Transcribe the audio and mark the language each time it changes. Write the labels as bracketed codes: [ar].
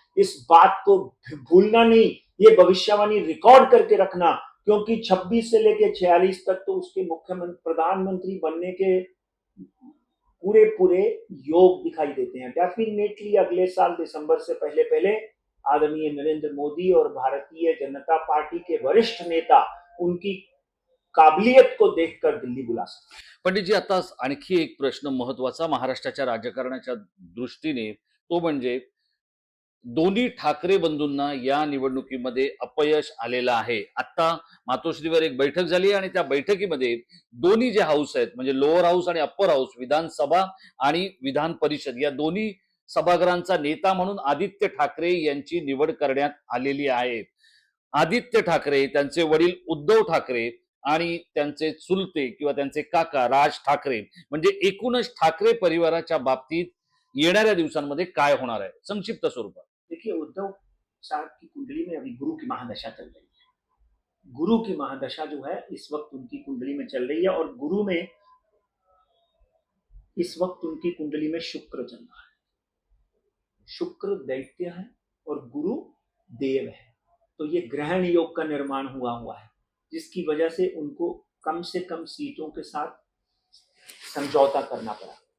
[hi] इस बात को भूलना नहीं, ये भविष्यवाणी रिकॉर्ड करके रखना, क्योंकि 26 से लेकर 46 तक तो उसके मुख्यमंत्री, प्रधानमंत्री बनने के पूरे पूरे योग दिखाई देते हैं। डेफिनेटली अगले साल दिसंबर से पहले पहले आदरणीय नरेंद्र मोदी और भारतीय जनता पार्टी के वरिष्ठ नेता उनकी काबिलियत को देखकर दिल्ली बुला सकते हैं। [mr] पंडितजी, आता आणखी एक प्रश्न महत्वाचा महाराष्ट्राच्या राजकारणाच्या दृष्टीने, तो म्हणजे दोन्ही ठाकरे बंधूंना या निवडणुकीमध्ये अपयश आलेलं आहे. आता मातोश्रीवर एक बैठक झाली आणि त्या बैठकीमध्ये दोन्ही जे हाऊस आहेत, म्हणजे लोअर हाऊस आणि अप्पर हाऊस, विधानसभा आणि विधान परिषद, या दोन्ही सभागृहांचा नेता म्हणून आदित्य ठाकरे यांची निवड करण्यात आलेली आहे. आदित्य ठाकरे, त्यांचे वडील उद्धव ठाकरे आणि त्यांचे चुलते किंवा त्यांचे काका राज ठाकरे, म्हणजे एकूणच ठाकरे परिवाराच्या बाबतीत येणाऱ्या दिवसांमध्ये काय होणार आहे, संक्षिप्त स्वरूपात? [hi] देखिए, उद्धव साहब की कुंडली में अभी गुरु की महादशा चल रही है। गुरु की महादशा जो है इस वक्त उनकी कुंडली में चल रही है, और गुरु में इस वक्त उनकी कुंडली में शुक्र चल रहा है। शुक्र दैत्य है और गुरु देव है, तो ये ग्रहण योग का निर्माण हुआ है, जिसकी वजह से उनको कम से कम सीटों के साथ समझौता करना पड़ा।